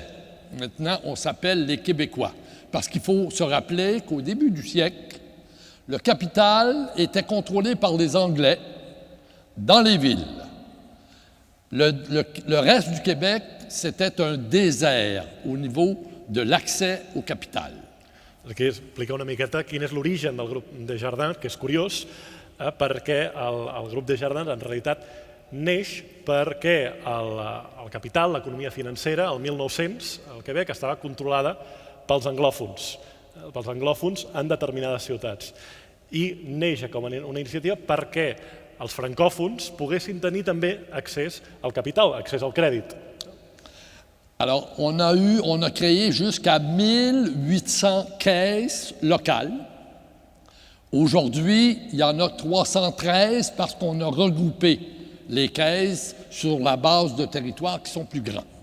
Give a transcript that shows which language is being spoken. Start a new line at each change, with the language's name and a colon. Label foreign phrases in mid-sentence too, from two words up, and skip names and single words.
French: Maintenant, on s'appelle les Québécois. Parce qu'il faut se rappeler qu'au début du siècle, le capital était contrôlé par les Anglais dans les villes. Le reste du Québec, c'était un désert au niveau de l'accès au capital.
Catalan: Aquí explica una miqueta quin és l'origen del grup Desjardins, que és curiós, perquè el grup Desjardins en realitat neix perquè el capital, l'economia financera, el 1900, al Quebec, estava controlada pels anglòfons en determinades ciutats. I neix com una iniciativa perquè els francòfons poguessin tenir també accés al capital, accés al crèdit.
French: Alors, on a créé jusqu'à 1800 caisses locales. Aujourd'hui, il y en a 313 parce qu'on a regroupé les caisses sur la base de territoires qui sont plus grands.